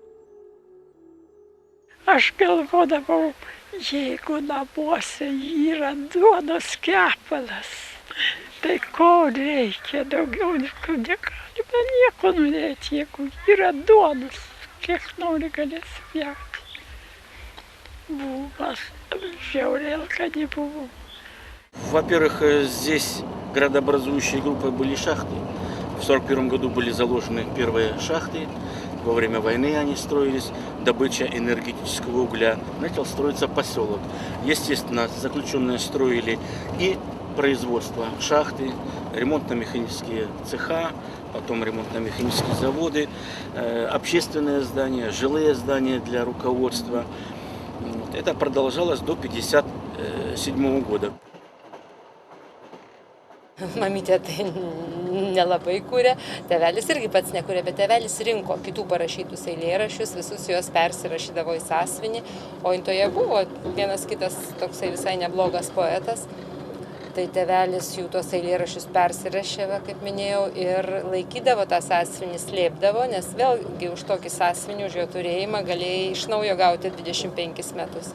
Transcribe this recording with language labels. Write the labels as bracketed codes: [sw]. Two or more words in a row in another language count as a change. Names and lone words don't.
[lt] Aš galvodavau, jeigu namuose yra duonos kepalas, Tai ko reikia daugiau, negalime nieko norėti, jeigu yra duonos, kiek nori galės pjauti. Buvo, žiauriai, kad nebuvo. [ru] Во-первых, здесь градообразующей группой были шахты. В 1941 году были заложены первые шахты. Во время войны они строились, добыча энергетического угля. Начал строиться поселок. Естественно, заключенные строили и производство шахты, ремонтно-механические цеха, потом ремонтно-механические заводы, общественные здания, жилые здания для руководства. Это продолжалось до 1957 года. [lt] Mamytė tai nelabai kūrė, tėvelis irgi pats nekūrė, bet tėvelis rinko kitų parašytus eilėraščius, visus juos persirašydavo į sąsiuvinį, o intoje buvo vienas kitas toksai visai neblogas poetas. Tai tėvelis jų tos eilėraščius persirašė, kaip minėjau, ir laikydavo tą sąsiuvinį, slėpdavo, nes vėlgi už tokį sąsiuvinį, už jo turėjimą galėjai iš naujo gauti 25 metus.